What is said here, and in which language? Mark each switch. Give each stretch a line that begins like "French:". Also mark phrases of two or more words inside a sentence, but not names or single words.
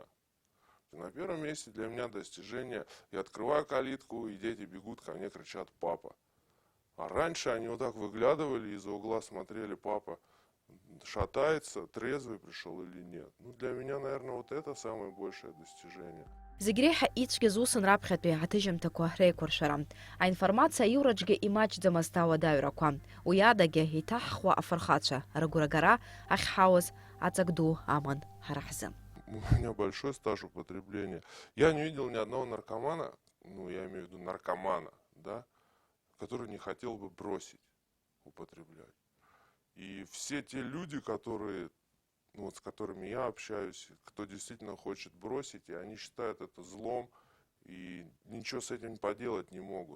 Russian: На первом месте для меня достижение. Я открываю калитку, и дети бегут ко мне, кричат: папа. А раньше они вот так выглядывали, из-за угла смотрели: папа шатается, трезвый пришел или нет. Ну, для меня, наверное, вот это самое большое достижение.
Abkhazian: Зегь реиҳа ицәгьаз усын раԥхьатәи аҭыжьымҭақәа реиқәыршәара. Аинформациа аиураҿгьы имаҷӡамызт ауадаҩрақәа. Уи адагьы иҭаҳхуа афырхацәа рыгәрагара ахьҳауаз аҵак ду аман ҳара ҳзы.
Russian: У меня большой стаж употребления. Я не видел ни одного наркомана, ну, я имею в виду наркомана, да, который не хотел бы бросить употреблять. И все те люди, которые, ну, вот с которыми я общаюсь, кто действительно хочет бросить, и они считают это злом, и ничего с этим поделать не могут.